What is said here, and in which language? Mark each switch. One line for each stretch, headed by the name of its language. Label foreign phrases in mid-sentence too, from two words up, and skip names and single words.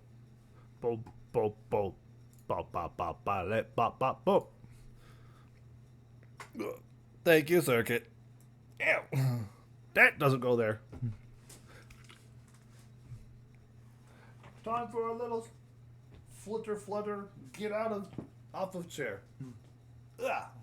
English: Boom, boom, boom. Ba, ba, ba, ba, let, ba, ba, boom. Thank you, Circuit. Ow. That doesn't go there. Time for a little flutter. Get off of chair. Ugh.